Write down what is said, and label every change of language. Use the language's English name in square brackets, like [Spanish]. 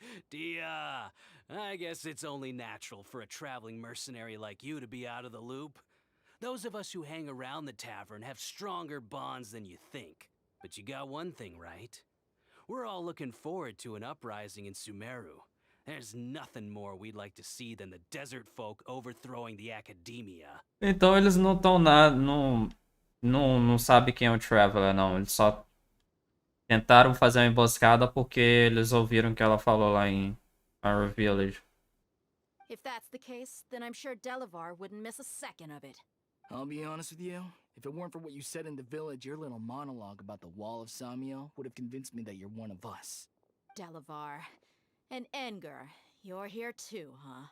[English] Dia, I guess it's only natural for a traveling mercenary like you to be out of the loop. Those of us who hang around the tavern have stronger bonds than you think. But you got one thing right. We're all looking forward to an uprising in Sumeru. There's nothing more we'd like to see than the desert folk overthrowing the academia. [Portuguese] Então eles não estão não sabem quem é o Traveler, não. Eles só tentaram fazer uma emboscada porque eles ouviram que ela falou lá em Our Village. [English] If that's the case, then I'm sure Delavar wouldn't miss a second of it. I'll be honest with you. If it weren't for what you said in the village, your little monologue about the Wall of Samiel would have convinced me that you're one of us. Delavar. And Engar, you're here too, huh?